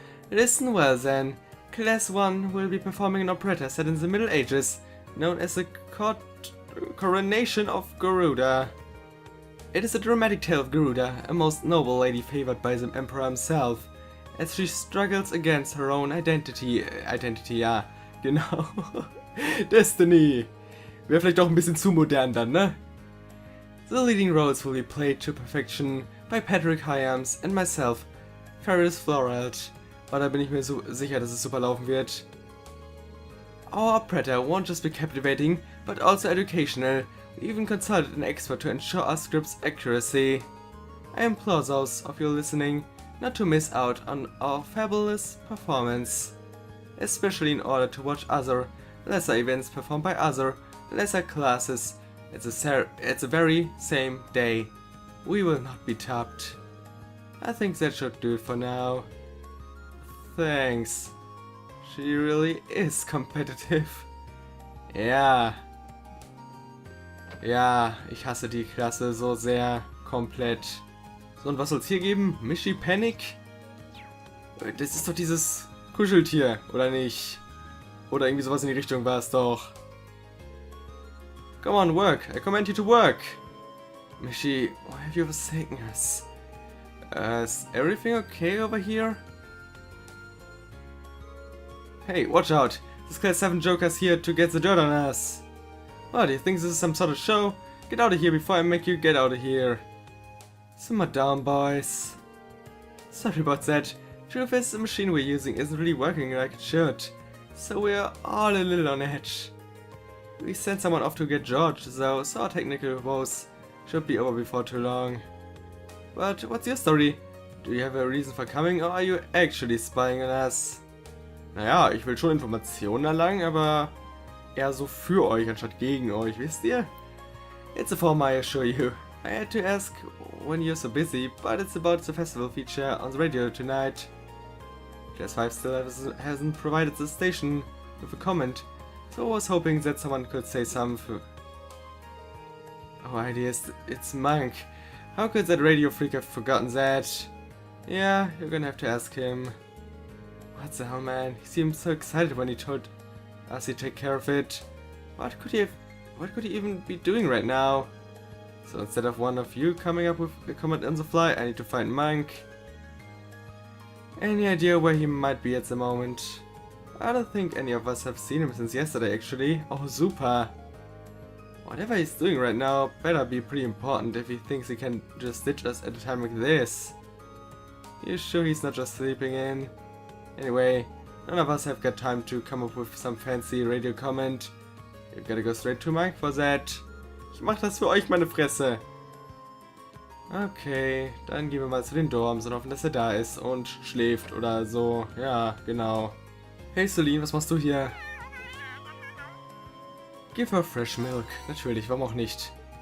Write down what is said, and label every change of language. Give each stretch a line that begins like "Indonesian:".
English: Listen well then. Class 1 will be performing an operetta set in the Middle Ages, known as the Coronation of Garuda. It is a dramatic tale of Garuda, a most noble lady favored by the Emperor himself, as she struggles against her own identity,
German: ja, genau.
English: Destiny.
German: Wäre vielleicht auch ein bisschen zu modern dann, ne?
English: The leading roles will be played to perfection by Patrick Hyams and myself, Ferris Floralt.
German: Aber da bin ich mir so sicher, dass es super laufen wird.
English: Our operetta won't just be captivating, but also educational. We even consulted an expert to ensure our script's accuracy. I implore those of you listening not to miss out on our fabulous performance, especially in order to watch other, lesser events performed by other, lesser classes at the very same day. We will not be topped. I think that should do it for now. Thanks. She really is competitive.
German: Ja. Ja, ich hasse die Klasse so sehr. Komplett. So, und was soll's hier geben? Mishi Panic? Das ist doch dieses Kuscheltier, oder nicht? Oder irgendwie sowas in die Richtung war es doch.
English: Come on, work. I command you to work. Mishi, why have you forsaken us? Is everything okay over here? Hey, watch out! This Class 7 Joker's here to get the dirt on us! What, do you think this is some sort of show? Get out of here before I make you get out of here! Simmer down, boys. Sorry about that. Truth is, the machine we're using isn't really working like it should. So we're all a little on edge. We sent someone off to get George, so our technical woes should be over before too long. But what's your story? Do you have a reason for coming, or are you actually spying on us?
German: Naja, ich will schon Informationen erlangen, aber eher so für euch anstatt gegen euch, wisst ihr?
English: It's a form, I assure you. I had to ask when you're so busy, but it's about the festival feature on the radio tonight. Class 5 still hasn't provided the station with a comment, so I was hoping that someone could say something. Oh, ideas, it's Monk. How could that radio freak have forgotten that? Yeah, you're gonna have to ask him. What the hell, man? He seemed so excited when he told us he'd take care of it. What could he even be doing right now? So instead of one of you coming up with a comment on the fly, I need to find Monk. Any idea where he might be at the moment? I don't think any of us have seen him since yesterday, actually. Oh, super. Whatever he's doing right now better be pretty important if he thinks he can just ditch us at a time like this. You sure he's not just sleeping in? Anyway, none of us have got time to come up with some fancy radio comment. You've gotta go straight to Mike for that.
German: Ich mach das für euch, meine Fresse. Okay, dann gehen wir mal zu den Dorms und hoffen, dass er da ist und schläft oder so. Ja, genau. Hey Celine, was machst du hier?
English: Give her fresh milk.
German: Natürlich, warum auch nicht?